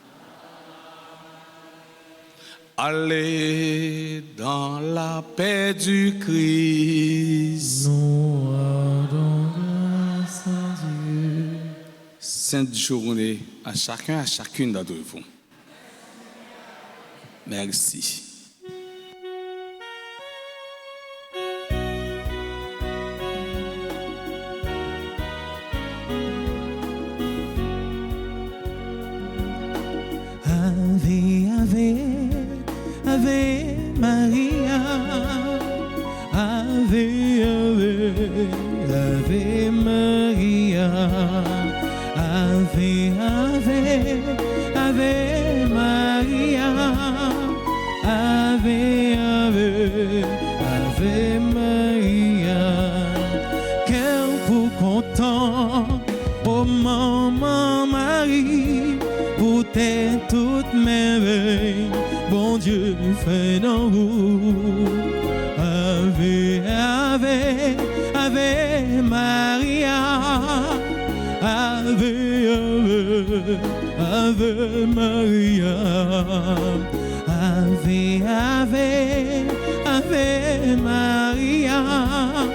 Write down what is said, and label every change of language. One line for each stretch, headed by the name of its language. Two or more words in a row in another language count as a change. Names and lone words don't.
French: Allez dans la paix du Christ. Nous rendons grâce à Dieu. Sainte journée à chacun, à chacune d'entre vous. Merci.
Latin: Ave, ave, ave Maria. Ave, ave, ave Maria. Ave, ave, ave Maria. Ave, ave, ave Maria.
French: Cœur pour content, oh maman Marie, pour tes toutes merveilles, bon Dieu fait dans vous.
Latin: Ave, ave, ave Maria. Ave, ave, ave Maria. Ave, ave, ave Maria.